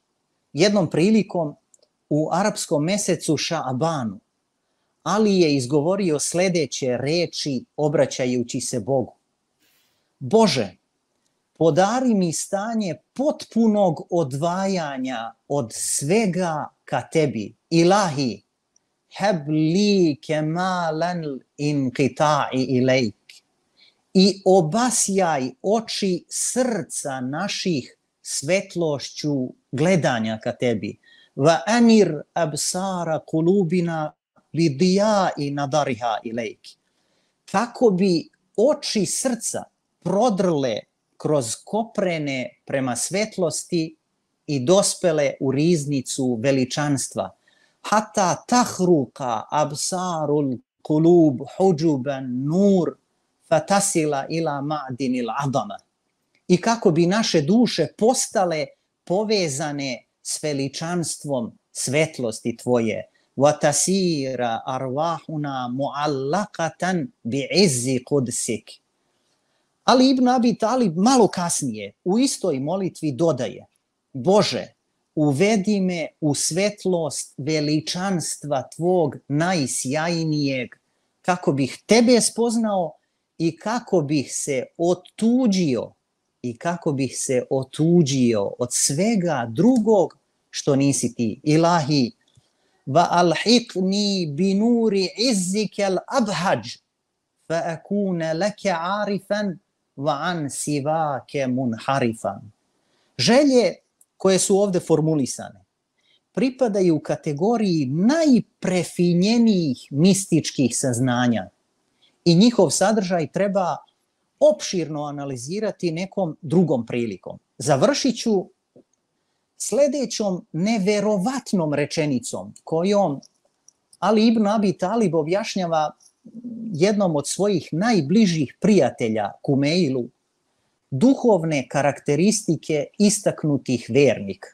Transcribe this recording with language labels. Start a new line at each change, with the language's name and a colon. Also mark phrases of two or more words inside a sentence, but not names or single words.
Serbian: Jednom prilikom u arapskom mesecu Šaabanu Ali je izgovorio sledeće reči obraćajući se Bogu: Bože, podari mi stanje potpunog odvajanja od svega ka tebi.
Arabic: إلهي هب لي كمال الانقطاع إليك.
Serbian: I obasjaj oči srca naših svetlošću gledanja ka tebi.
Arabic: وأنر أبصار قلوبنا بضياء نظرها إليك.
Serbian: Kako bi oči srca prodrle kroz koprene prema svetlosti i dospele u riznicu veličanstva.
Arabic: حتى تخرق أبصار القلوب حجب النور فتصل إلى معدن العظمة.
Serbian: I kako bi naše duše postale povezane s veličanstvom svetlosti tvoje.
Arabic: وتصير أرواحنا معلقة بعز قدسك.
Serbian: Ali ibn Abi Talib malo kasnije u istoj molitvi dodaje: Bože, uvedi me u svetlost veličanstva tvog najsjajnijeg, kako bih tebe spoznao i kako bih se otuđio od svega drugog što nisi ti.
Arabic: إلهي وألحقني بنور عزك الأبهج فأكون لك عارفا وعن سواك منحرفا.
Serbian: Želje koje su ovde formulisane pripadaju kategoriji najprefinjenijih mističkih saznanja i njihov sadržaj treba opširno analizirati nekom drugom prilikom. Završit ću sledećom neverovatnom rečenicom kojom Ali ibn Abi Talib objašnjava jednom od svojih najbližih prijatelja Kumeilu duhovne karakteristike istaknutih vernika.